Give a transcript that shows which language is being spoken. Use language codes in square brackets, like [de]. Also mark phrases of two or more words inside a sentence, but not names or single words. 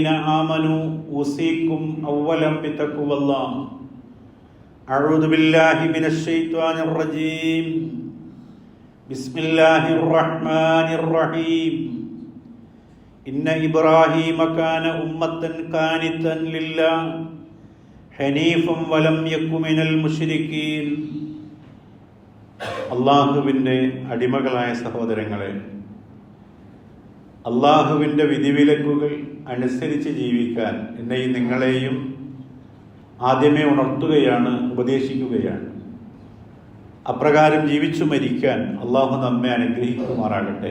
[ar] آمنوا أوصيكم أولا بتقوى الله أعوذ بالله من الشيطان الرجيم بسم الله الرحمن الرحيم إن إبراهيم كان أمة قانتا لله حنيفا ولم يك من المشركين [ml] അല്ലാഹുവിൻ്റെ അടിമകളായ സഹോദരങ്ങളെ, അള്ളാഹുവിൻ്റെ വിധിവിലക്കുകൾ അനുസരിച്ച് ജീവിക്കാൻ എന്നെയും നിങ്ങളെയും ആദ്യമേ ഉണർത്തുകയാണ്, ഉപദേശിക്കുകയാണ്. അപ്രകാരം ജീവിച്ചു മരിക്കാൻ അള്ളാഹു നമ്മെ അനുഗ്രഹിക്കുമാറാകട്ടെ.